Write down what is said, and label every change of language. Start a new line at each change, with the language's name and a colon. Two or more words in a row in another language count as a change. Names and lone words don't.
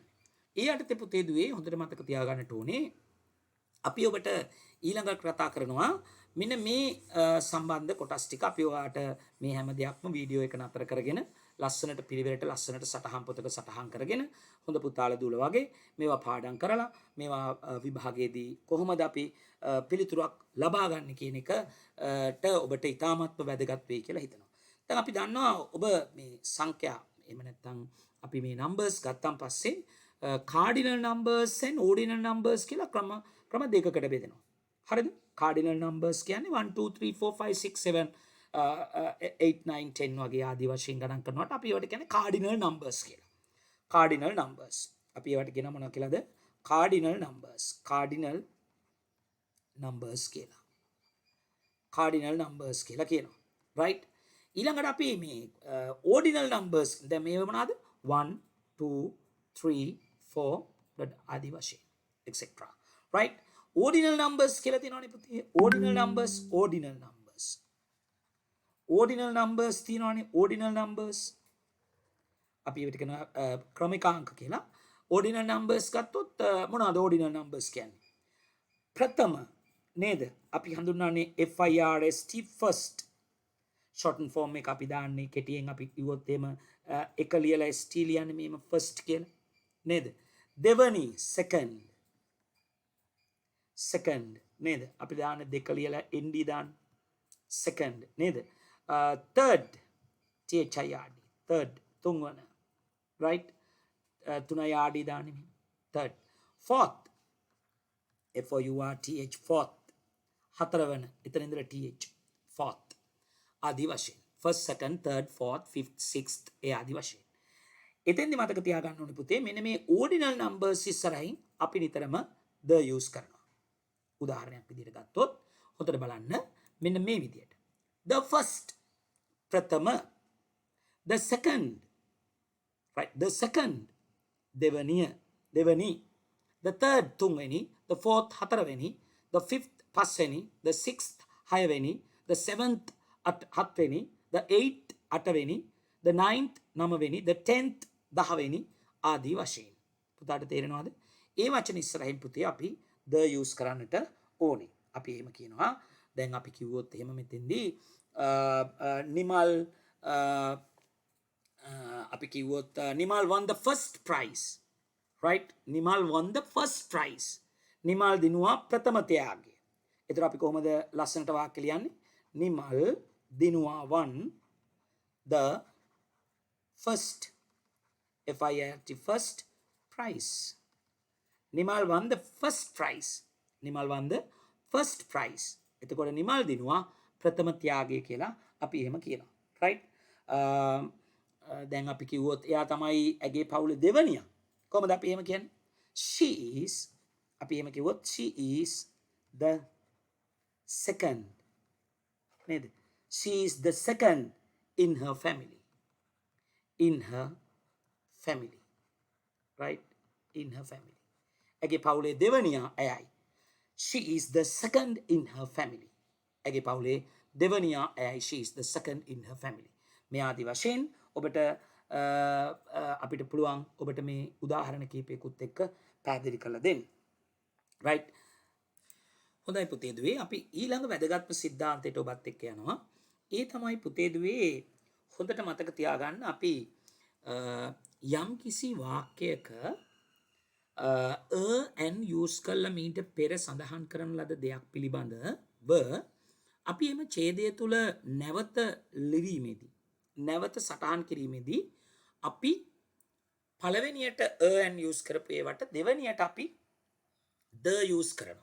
Sinhala: ඒ යටතේ පුතේ දුවේ හොඳට මතක තියාගන්නට ඕනේ අපි ඔබට ඊළඟට කතා කරනවා මෙන්න මේ සම්බන්ධ කොටස් ටික අපි ඔයාට මේ හැම දෙයක්ම වීඩියෝ එක නතර කරගෙන ලස්සනට පිළිවෙලට ලස්සනට සටහන් පොතක සටහන් කරගෙන හොඳ පුතාලා දූල වගේ මේවා පාඩම් කරලා මේවා විභාගයේදී කොහොමද අපි පිළිතුරක් ලබා ගන්න කියන එකට ඔබට ඉතාමත්ම වැදගත් වෙයි කියලා හිතනවා. දැන් අපි දන්නවා ඔබ මේ සංඛ්‍යා එහෙම නැත්නම් අපි මේ numbers ගත්තන් පස්සේ
English: cardinal numbers and ordinal numbers
Sinhala: කියලා ක්‍රම දෙකකට බෙදෙනවා. හරිද?
English: cardinal numbers
Sinhala: කියන්නේ 1 2 3 4 5 6 7 8 9 10 වගේ ආදී වශයෙන් ගණන් කරනකොට අපි ඒවට කියන්නේ
English: cardinal numbers
Sinhala: කියලා.
English: cardinal numbers.
Sinhala: අපි ඒවට කියන මොනවා කියලාද?
English: cardinal numbers
Sinhala: කියලා.
English: cardinal numbers
Sinhala: කියලා කියනවා. right? ඊළඟට අපි මේ
English: ordinal numbers
Sinhala: දැන් මේව මොනවාද? 1 2 3 4 ආදී වශයෙන් etc. right?
English: ordinal numbers
Sinhala: කියලා තියෙනවානේ පුතේ.
English: ordinal numbers
Sinhala: තියෙනවානේ.
English: ordinal numbers
Sinhala: අපි ඒකට කියන ක්‍රමිකාංක කියලා.
English: ordinal numbers
Sinhala: ගත්තොත් මොනවාද
English: ordinal numbers
Sinhala: කියන්නේ? ප්‍රථම නේද? අපි හඳුන්වන්නේ
English: FIRST first. shorten form
Sinhala: එක අපි දාන්නේ කෙටියෙන් අපි කිව්වොත් එහෙම එක ලියලා ST ලියන්නේ මේම first කියලා නේද? දෙවනි second නේද? අපි දාන්නේ දෙක ලියලා ND දාන්න second නේද?
English: third THIRD third තුන්වන right?
Sinhala: තුනයි RD දාන්නේ third.
English: fourth FOURTH fourth
Sinhala: හතරවන එතන ඉඳලා TH fourth ආදි වශයෙන්
English: first second third fourth fifth sixth
Sinhala: ඒ ආදි වශයෙන්. එතෙන්දි මතක තියාගන්න ඕනේ පුතේ මෙන්න මේ
English: ordinal numbers
Sinhala: ඉස්සරහින් අපි නිතරම
English: the use
Sinhala: කරනවා. උදාහරණයක් විදිහට ගත්තොත් හොඳට බලන්න මෙන්න මේ විදිහට
English: the first ප්‍රථම the second, right, the second, devani, the third, tungweni, the fourth, hataraveni, the fifth, paseni, the sixth, hayaveni, the seventh, hatveni, the eighth, ataveni, the ninth, namaveni, the tenth, dahaveni,
Sinhala: ආදී වශයෙන්. පුතාට තේරෙනවද? ඒ වචන ඉස්සරහින් පුතේ අපි
English: the use
Sinhala: කරන්නට ඕනේ. අපි එහෙම කියනවා. දැන් අපි කිව්වොත් එහෙම මෙතෙන්දී නිමල් අපි කිව්වොත් නිමල්
English: won the first prize, right? නිමල් won the first prize.
Sinhala: නිමල් දිනුවා ප්‍රථම ත්‍යාගය. ඒතර අපි කොහොමද ලස්සනට වාක්‍ය ලියන්නේ? නිමල් දිනුවා
English: won the first, FIRST, first prize. නිමල් won the first prize. නිමල් won the first prize.
Sinhala: එතකොට නිමල් දිනුවා ප්‍රථම ත්‍යාගය කියලා අපි එහෙම කියනවා.
English: right?
Sinhala: දැන් අපි කිව්වොත් එයා තමයි ඇගේ පවුලේ දෙවනියා. කොහොමද අපි එහෙම කියන්නේ?
English: she is,
Sinhala: අපි එහෙම කිව්වොත්
English: she is the second.
Sinhala: නේද?
English: she is the second in her family. in her family. right? in her family.
Sinhala: ඇගේ පවුලේ දෙවනියා ඇයයි.
English: she is the second in her family.
Sinhala: ඇගේ පවුලේ දෙවනියා ඇයයි.
English: she is the second in her family.
Sinhala: මේ ආදි වශයෙන් ඔබට අපිට පුළුවන් ඔබට මේ උදාහරණ කීපයකුත් එක්ක පැහැදිලි කරලා දෙන්න.
English: right?
Sinhala: හොඳයි පුතේ දුවේ, අපි ඊළඟ වැදගත්ම સિદ્ધාන්තයට ඔබත් එක්ක යනවා. ඒ තමයි පුතේ දුවේ හොඳට මතක තියාගන්න, අපි යම් කිසි වාක්‍යයක and use කරලා මීට පෙර සඳහන් කරන ලද දෙයක් පිළිබඳව අපි එම ඡේදය තුල නැවත ලිවීමේදී, නැවත සටහන් කිරීමේදී අපි පළවෙනියට and use කරපු ඒවට දෙවෙනියට අපි
English: the use
Sinhala: කරනවා.